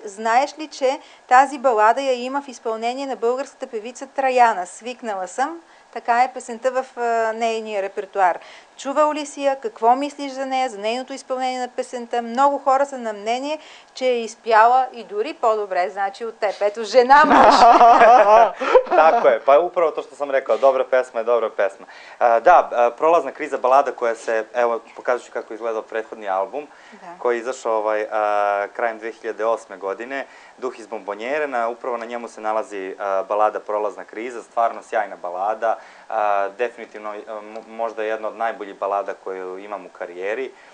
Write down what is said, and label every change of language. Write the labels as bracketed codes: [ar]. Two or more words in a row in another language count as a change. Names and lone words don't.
[bg] Знаеш ли, че тази балада я има в изпълнение на българската певица Траяна? Свикнала съм. Така е песента в нейния репертуар. Чувал ли си я? Какво мислиш за нея, за нейното изпълнение на песента? Много хора са на мнение, че е изпяла и дори по-добре, значи от теб. Ето, жена мъж. [sr] Tako je, pa upravo to što sam rekao, dobra pesma je dobra pesma. Da, Prolazna kriza balada koja se, evo pokazat ću kako je izgledao prethodni album, koji je izašao krajem 2008. godine, Duh iz bombonjere, upravo na njemu se nalazi balada Prolazna kriza, stvarno sjajna balada, definitivno možda jedna od najboljih balada koju imam u karijeri.